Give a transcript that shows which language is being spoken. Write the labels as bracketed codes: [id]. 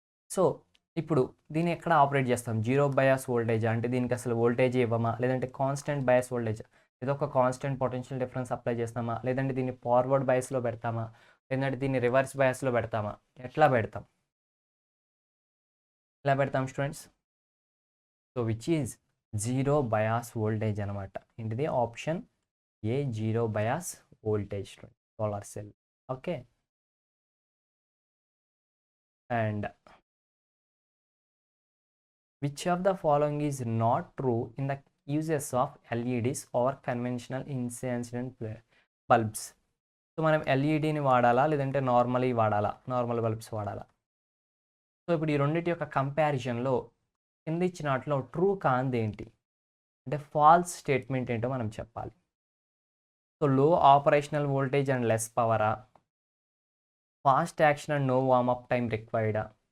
[te] So ఇప్పుడు దీన్ని ఎక్కడ ఆపరేట్ చేస్తాం? జీరో బయాస్ వోల్టేజ్ అంటే దీనికి అసలు వోల్టేజ్ ఇవ్వమా, లేదంటే కాన్స్టెంట్ బయాస్ వోల్టేజ్, ఏదో ఒక కాన్స్టెంట్ పొటెన్షియల్ డిఫరెన్స్ అప్లై చేస్తామా, లేదంటే దీన్ని ఫార్వర్డ్ బయాస్లో పెడతామా, లేదంటే దీన్ని రివర్స్ బయాస్లో పెడతామా? ఎట్లా పెడతాం? ఎలా పెడతాం [en] Students? So which is zero bias voltage [te] అనమాట. ఏంటిది? [en] Option A, zero bias voltage student solar cell. Okay, and which of the following is not true in the uses of LEDs or conventional incandescent bulbs? [te] So మనం ఎల్ఈడిని వాడాలా, లేదంటే normal bulbs వాడాలా? So ఇప్పుడు ఈ రెండింటి యొక్క కంపారిజన్లో కింద ఇచ్చిన వాటిలో ట్రూ కాంది ఏంటి, అంటే ఫాల్స్ స్టేట్మెంట్ ఏంటో మనం చెప్పాలి. [en] So low operational voltage and less పవరా, fast action and no warmup time రిక్వైర్డా?